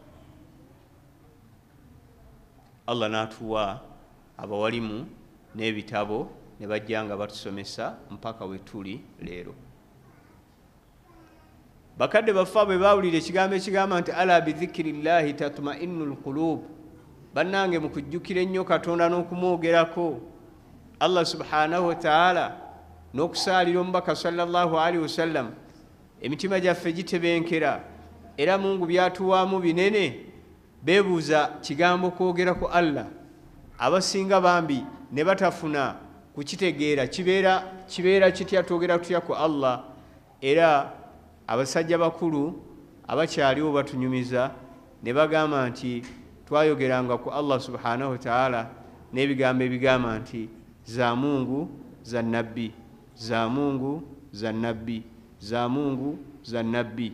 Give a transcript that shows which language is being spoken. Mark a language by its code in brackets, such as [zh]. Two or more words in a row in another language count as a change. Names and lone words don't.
[lg] Allah n'atuwa abawalimu n'ebitabo ne bajja nga batusomesa mpaka we tuli leero. Bakadde baffe bwe baawulira ekigambo ekigamba nti [ar] ألا بذكر الله تطمئن القلوب, [lg] bannange mu kujjukira ennyo Katonda n'okumwogerako Allah [ar] سبحانه وتعالى [lg] n'okusaalira omubaka [ar] صلى الله عليه وسلم, [lg] emitima gyaffe gitebenkera era Mungu byatuwaamu binene. Beebuuza kigambo kwogerako Allah, abasinga bambi ne batafuna kukitegeera kibeera kitya twogera tutya ku Allah. Era abasajja bakulu abakyaliwo batunyumiza ne bagamba nti twayogeranga ku Allah [ar] سبحانه وتعالى [lg] n'ebigambo ebigamba nti [sw] za Mungu za Nabbi, za Mungu za Nabbi, za Mungu za Nabbi.